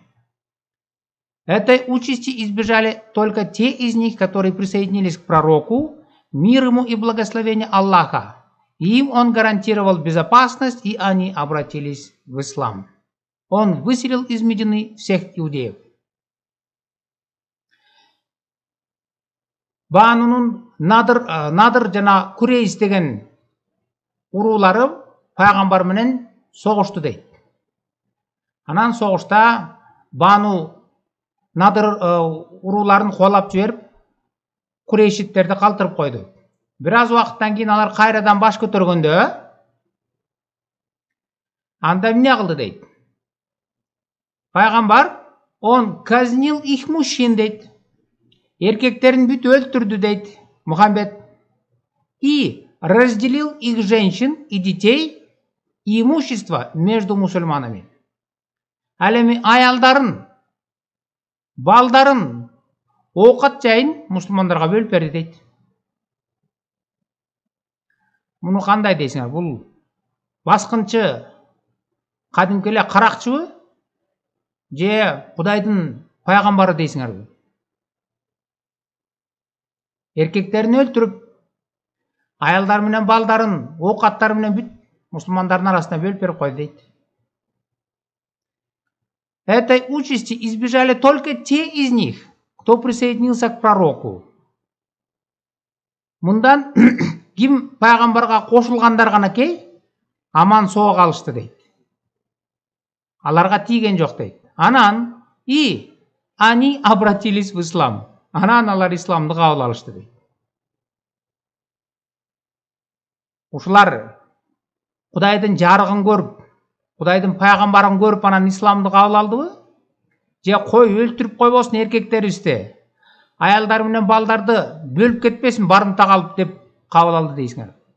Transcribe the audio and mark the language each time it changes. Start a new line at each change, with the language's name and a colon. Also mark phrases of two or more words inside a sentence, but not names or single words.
Russian: Этой участи избежали только те из них, которые присоединились к пророку, мир ему и благословение Аллаха. Им он гарантировал безопасность, и они обратились в ислам. Он выселил из Медины всех иудеев.
Kyrgyz: Банунун Надыр жана Курейз деген уруулары пайгамбар менен согушту дейт. Анан согушта Бану Надыр урууларын куалап жиберип, Курейшиттерди калтырып койду. Бир аз убакыттан кийин алар кайрадан баш көтөргөндө, анда эмне кылды дейт.
Russian: Пайгамбар он казнил их мужчин дейт.
Kyrgyz: Эркектерин бүт өлтүрдү дейт Мухаммед.
Russian: И разделил их женщин и детей и имущество между мусульманами.
Kyrgyz: Ал эми аялдарын, балдарын, оокат жайын мусулмандарга бөлүп берди дейт. Муну кандай дейсиңер? Бул баскынчы кадимки эле каракчыбы же Кудайдын пайгамбары дейсиңерби? Эркектерин өлтүрүп, аялдар менен балдарын, оокаттары менен бүт мусулмандардын арасына бөлүп берип койду дейт.
Russian: Этой участи избежали только те из них, кто присоединился к пророку.
Kyrgyz: Мындан ким пайгамбарга кошулгандар ганакей аман соо калышты дейт. Аларга тийген жок дейт. Анан
Russian: и они обратились в ислам.
Kyrgyz: Анан алар исламды кабыл алышты дейт. Ушулар Кудайдын жарыгын көрүп, Кудайдын пайгамбарын көрүп анан исламды кабыл алдыбы? Же кой өлтүрүп койбосун эркектерибизди, аялдар менен балдарды бөлүп кетпесин барымта калып деп кабыл алды дейсиңер?